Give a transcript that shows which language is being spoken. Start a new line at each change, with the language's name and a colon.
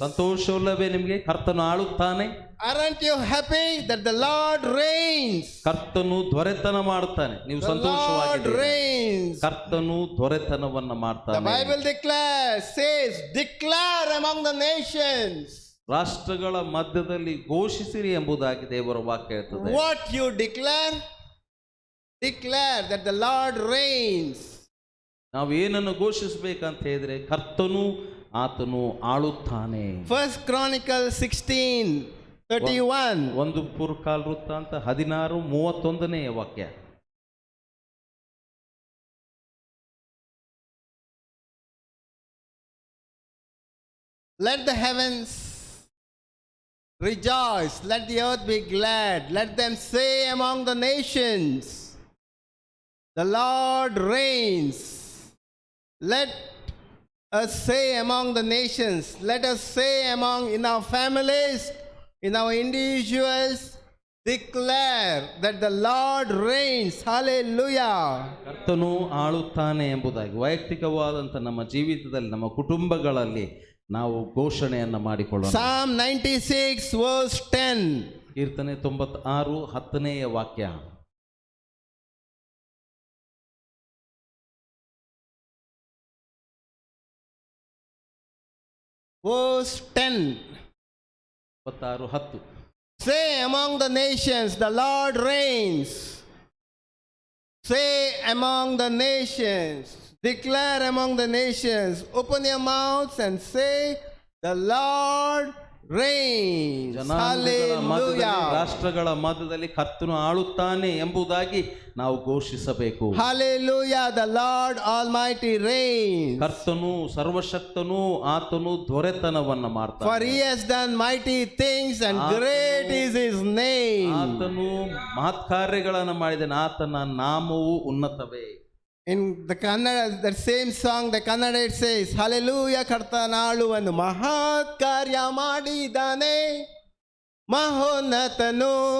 Kannada: ಸಂತೋಷವಿಲ್ಲವೇ ನಿಮಗೆ? ಕರ್ತನು ಆಳುತ್ತಾನೆ.
English: Aren't you happy that the Lord reigns?
Kannada: ಕರ್ತನು ದೊರೆತನ ಮಾಡುತ್ತಾನೆ. ನೀವು
English: The Lord
Kannada: ಸಂತೋಷವಾಗಿದ್ದೀರಿ.
English: reigns.
Kannada: ಕರ್ತನು ದೊರೆತನವನ್ನ
English: The
Kannada: ಮಾಡ್ತಾನೆ.
English: Bible says, declare among the nations.
Kannada: ರಾಷ್ಟ್ರಗಳ ಮಧ್ಯದಲ್ಲಿ ಘೋಷಿಸಿರಿ ಎಂಬುದಾಗಿ ದೇವರ ವಾಕ್ಯ ಹೇಳ್ತದೆ.
English: What you declare? Declare that the Lord reigns.
Kannada: ನಾವು ಏನನ್ನು ಘೋಷಿಸಬೇಕಂತ ಹೇಳಿದ್ರೆ ಕರ್ತನು ಆತನು ಆಳುತ್ತಾನೆ.
English: 1 Chronicles 16:31.
Kannada: ಒಂದು ಪುರಕಾಲ ವೃತ್ತಾಂತ 16:31 ವಾಕ್ಯ.
English: let the heavens rejoice, let the earth be glad, let them say among the nations, the Lord reigns. Let us say among the nations, let us say among in our families, in our individuals, declare that the Lord reigns. Hallelujah.
Kannada: ಕರ್ತನು ಆಳುತ್ತಾನೆ ಎಂಬುದಾಗಿ ವೈಯಕ್ತಿಕವಾದಂಥ ನಮ್ಮ ಜೀವಿತದಲ್ಲಿ ನಮ್ಮ ಕುಟುಂಬಗಳಲ್ಲಿ ನಾವು ಘೋಷಣೆಯನ್ನು ಮಾಡಿಕೊಳ್ಳೋಣ.
English: Psalm 96 verse 10.
Kannada: ಕೀರ್ತನೆ 96 10ನೇ ವಾಕ್ಯ.
English: Verse 10. 96 10. Say among the nations, the Lord reigns. Say among the nations, declare among the nations, open your mouths and say, the Lord reigns.
Kannada: ಜನಾಂಗಗಳ ಮಧ್ಯದಲ್ಲಿ,
English: Hallelujah.
Kannada: ರಾಷ್ಟ್ರಗಳ ಮಧ್ಯದಲ್ಲಿ ಕರ್ತನು ಆಳುತ್ತಾನೆ ಎಂಬುದಾಗಿ ನಾವು ಘೋಷಿಸಬೇಕು.
English: Hallelujah. The Lord Almighty reigns.
Kannada: ಕರ್ತನು ಸರ್ವಶಕ್ತನು, ಆತನು ದೊರೆತನವನ್ನ
English: For
Kannada: ಮಾಡ್ತಾನೆ.
English: he has done mighty things and great is his name.
Kannada: ಆತನು ಮಹತ್ ಕಾರ್ಯಗಳನ್ನು ಮಾಡಿದನು, ಆತನ ನಾಮವು ಉನ್ನತವೇ.
English: In the Kannada, that same song, the Kannada it says, Hallelujah,
Kannada: ಕರ್ತನಾಳುವನು ಮಹತ್ ಕಾರ್ಯ ಮಾಡಿದಾನೆ ಮಹೋನ್ನತನು.